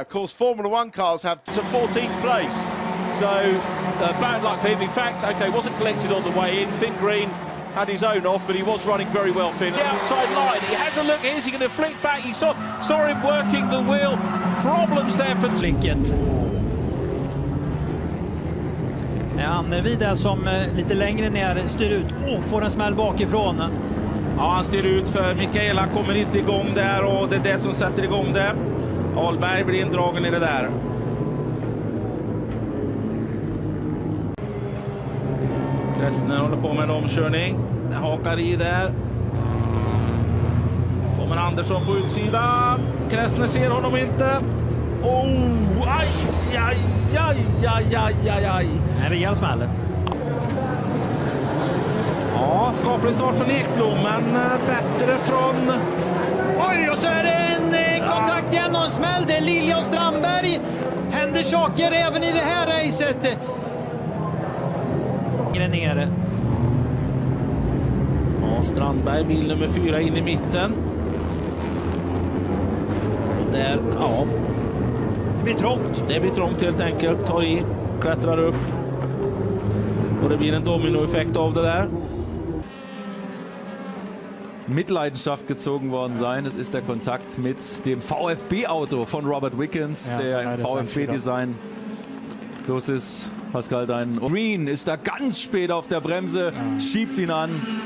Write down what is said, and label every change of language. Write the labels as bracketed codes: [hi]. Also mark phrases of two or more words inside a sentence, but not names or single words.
[en] Of course, Formula 1 cars have to 14th place. So bad luck for him. In fact, okay, wasn't collected on the way in. Finn Green had his own off, but he was running very well, Finn. The outside line, he has a look, is he going to flick back? He saw him working the wheel. Problems there for flicket. [sv] Annerby där som lite längre ner styr ut. Får en smäll bakifrån. Ja, han styr ut för Mikaela kommer inte igång där och det är det som sätter igång det. Ahlberg blir indragen i det där. Kressner håller på med en omkörning. Den hakar i där. Kommer Andersson på utsidan. Kressner ser honom inte. Oh, aj, aj, aj, aj, aj, aj, aj. En rejäl smäll. Ja, skaplig start från Ekblom, men bättre från... Oj, och så är det en kontakt igen och en smäll. Det är Lilja och Strandberg. Händer saker även i det här racet. Nere. Ja, Strandberg, bil nummer 4 in i mitten. Och där, ja. Det blir trångt. Det blir trångt helt enkelt. Tar i, klättrar upp. Och det blir en dominoeffekt av det där. [de] Mitleidenschaft gezogen worden sein. Es ist der Kontakt mit dem VfB-Auto von Robert Wickens, der im VfB-Design los ist. Pascal, dein Green ist da ganz spät auf der Bremse, schiebt ihn an.